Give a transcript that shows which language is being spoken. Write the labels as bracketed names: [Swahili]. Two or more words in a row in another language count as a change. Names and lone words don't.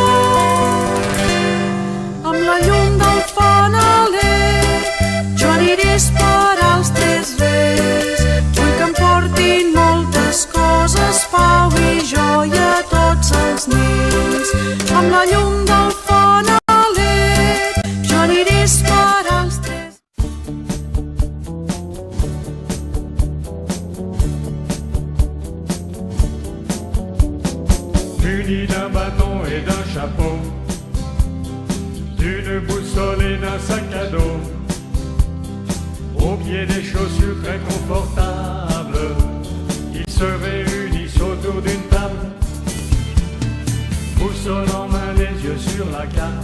[Catalan] Amb la llum del fanaler jo aniré a esperar els Tres Reis. Vull que em portin moltes coses, pau i joia a tots els nens. Amb la llum del fanaler jo aniré a esperar els Tres. [French] Muni d'un bâton et d'un chapeau, d'une boussole et d'un sac à dos, au pied des chaussures très confortables, ils se réunissent autour d'une table, boussole en main, les yeux sur la carte.